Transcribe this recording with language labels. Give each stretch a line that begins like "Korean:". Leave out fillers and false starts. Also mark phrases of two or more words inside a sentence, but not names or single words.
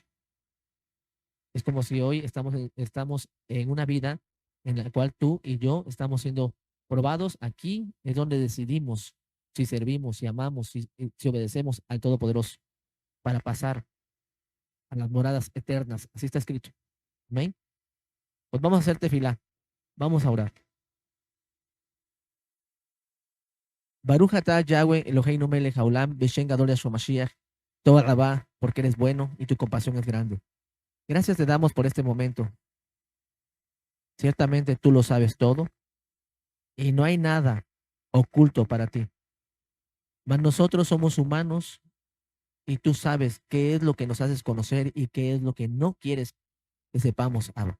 Spanish: Es como si hoy estamos en una vida en la cual tú y yo estamos siendo probados. Aquí es donde decidimos si servimos, si amamos, si obedecemos al Todopoderoso para pasar a las moradas eternas. Así está escrito. Amén. Pues vamos a hacer tefilá. Vamos a orar.
Hebrew: ברוך אתה יהוה אלוהינו מלך העולם בשם גדול ישוע משיח. תודה רבה,
Spanish: porque eres bueno y tu compasión es grande. Gracias te damos por este momento. Ciertamente tú lo sabes todo y no hay nada oculto para ti. Mas nosotros somos humanos y tú sabes qué es lo que nos haces conocer y qué es lo que no quieres que sepamos, Abba.